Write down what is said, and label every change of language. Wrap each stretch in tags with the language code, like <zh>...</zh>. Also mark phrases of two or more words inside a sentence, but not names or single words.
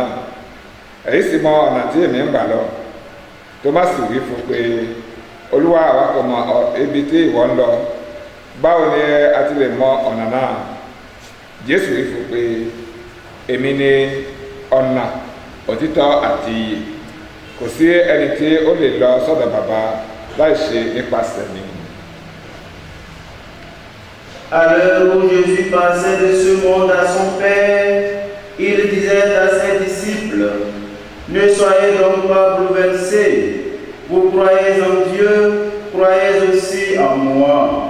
<yo>Èyí sì mọ ọ̀nà tí èmi ń gbà lọ. Tómásì wí fún pé Olúwa, àwa kò mọ ibi tí ìwọ ń lọ. Báwo ni a ti lè mọ ọ̀nà náà? Jésù wí fún pé èmi ni ọ̀nà, òtítọ́ àti ìyè. Kò sí ẹni tí ó lè lọ sọ́dọ̀ bàbá láì ṣe nípasẹ̀ mi.</yo> <fr>À l'heure où Jésus passait de ce monde à son Père, il disait à ses disciples, disciples. Ne soyez donc pas bouleversés. Vous croyez en Dieu, croyez aussi en moi.</fr>